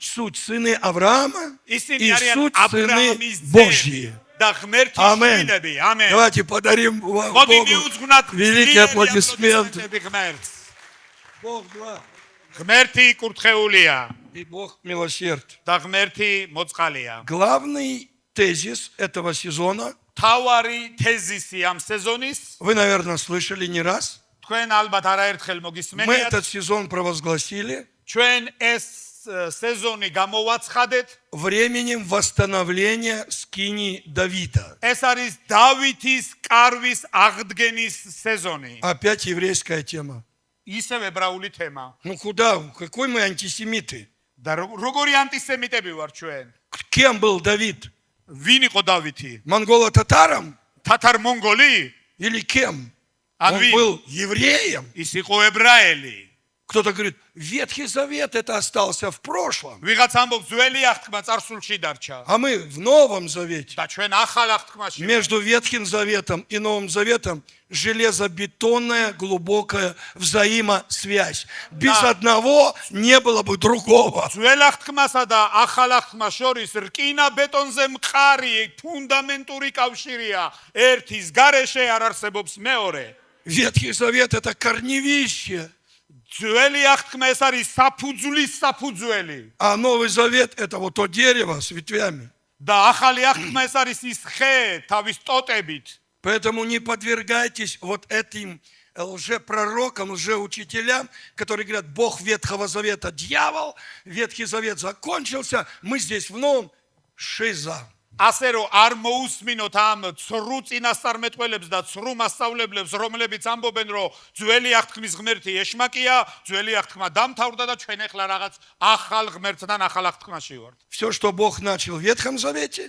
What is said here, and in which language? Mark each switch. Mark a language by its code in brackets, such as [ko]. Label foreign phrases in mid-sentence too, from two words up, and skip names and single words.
[ru] суть сыны Авраама [ka] ისინი [ru] и [ka] არიან [ru] суть [ka] აბრაამის [ru] сыны Божьи. [ka] და ღმერთის [ru] Amen. [ka] შვილები. ამენ. [ru] Давайте подарим Богу [ka] მოდი მიუძღვნათ [ru] великие аплодисменты. [ka] ღმერთს. [ru] Бог благ [ka] ღმერთი კურთხეულია [ru] и Бог милосерд. [ka] და ღმერთი მოწყალია. [ru] Главный тезис этого сезона, [ka] თავარი თეზისი ამ სეზონის [ru] вы, наверное, слышали не раз. [ka] თქვენ ალბათ არაერთხელ [ru] Мы [ka] მოგისმენიათ. [ru] этот сезон провозгласили [ka] ჩვენ ეს სეზონი გამოვაცხადეთ. [ru] временем восстановления скинии Давида. [ka] ეს არის დავითის კარვის აღდგენის სეზონი. [ru] Опять еврейская тема. [ka] ისევ ებრაული თემა. [ru] Ну куда? Какой мы антисемиты? [ka] და როგორი ანტისემიტები ვარ ჩვენ? [ru] Кем был Давид? [ka] ვინ იყო დავითი? [ru] Монголо-татаром [ka] თათარ-მონგოლი? [ru] или кем? [ka] ან [ru] Он [ka] ვინ? [ru] был евреем. [ka] ის იყო ებრაელი. [ru] Кто-то говорит, Ветхий Завет это остался в прошлом. [ka] ვიღაც ამბობს ძველი აღთქმა წარსულში დარჩა. [ru] А мы в Новом Завете. [ka] და ჩვენ ახალ აღთქმაში [ru] Между Ветхим Заветом и Новым Заветом железобетонная глубокая взаимосвязь. Без одного не было бы другого. [ka] ძველ აღთქმასა და ახალ აღთქმას შორის რკინა ბეტონზე მყარი ფუნდამენტური კავშირია. ერთის გარეშე არ არსებობს მეორე. [ru] Ветхий Завет это корневище, [ka] ძველი აღთქმა ეს არის საფუძვლის საფუძველი. [ru] а Новый Завет это вот то дерево с ветвями. [ka] და ახალი აღთქმა ეს არის ის ხე თავის ტოტებით. [ru] Поэтому не подвергайтесь вот этим лжепророкам, лжеучителям, которые говорят, Бог Ветхого Завета дьявол, Ветхий Завет закончился, мы здесь в Новом. Шиза. [ka] ასე რომ არ მოусმინოთ ამ ცრუ წინასწარმეტყველებს და ცრუ მასწავლებლებს, რომლებიც ამბობენ, რომ ძველი აღთქმის ღმერთი ეშმაკია, ძველი აღთქმა დამთავრდა და ჩვენ ახლა რაღაც ახალ ღმერთთან ახალ აღთქმაში ვართ. [ru] Все, что Бог начал в Ветхом Завете,